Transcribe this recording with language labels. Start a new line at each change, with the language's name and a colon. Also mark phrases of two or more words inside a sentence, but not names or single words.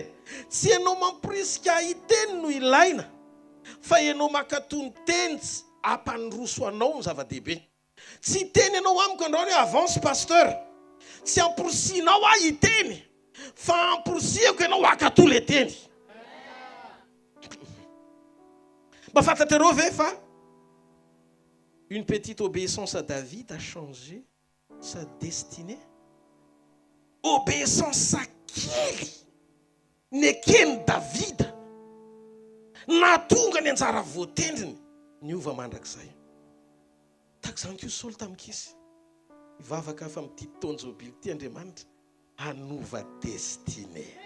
Malagasy: Tsy ianao mampirisika hiteny no ilaina fa ianao makatoa ny teny ampandroso anao ny zava-dehibe. Tsy teny ianao amiko andao hoe
French: avance pasteur.
Malagasy: Tsy ampirosianao hiteny fa amporosiako ianao akatoa le teny. Mba fantatrareo ve fa
French: une petite obéissance à David a changé sa destinée.
Malagasy: Obéissance kely nekeny Davida natonga ny anjara voatendriny niova mandrakizay. Tahaka izany koa Saoly tamikisy ivavaka fa amin'ity tonjobily ity Andriamanitra hanova destinée.